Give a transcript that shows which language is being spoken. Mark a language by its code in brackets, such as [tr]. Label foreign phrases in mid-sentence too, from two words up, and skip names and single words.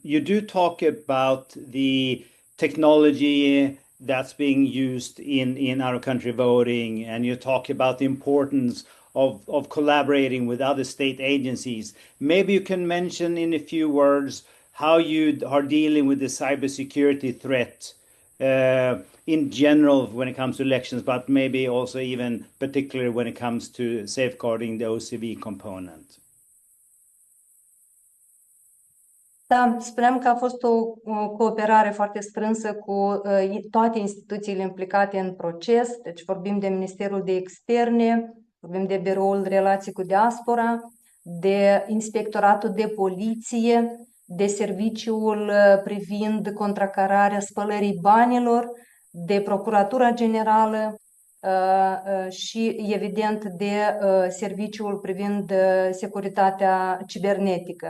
[en] You do talk about the technology that's being used in our country voting, and you talk about the importance of collaborating with other state agencies. Maybe you can mention in a few words how you are dealing with the cybersecurity threat in general when it comes to elections, but maybe also even particularly when it comes to safeguarding the OCV component. [ro] Da, spuneam că a fost o cooperare foarte strânsă cu toate instituțiile implicate în proces, deci vorbim de Ministerul de Externe, vorbim de Biroul Relații cu Diaspora, de Inspectoratul de Poliție, de Serviciul privind contracararea spălării banilor, de Procuratura Generală și, evident, de Serviciul privind securitatea cibernetică.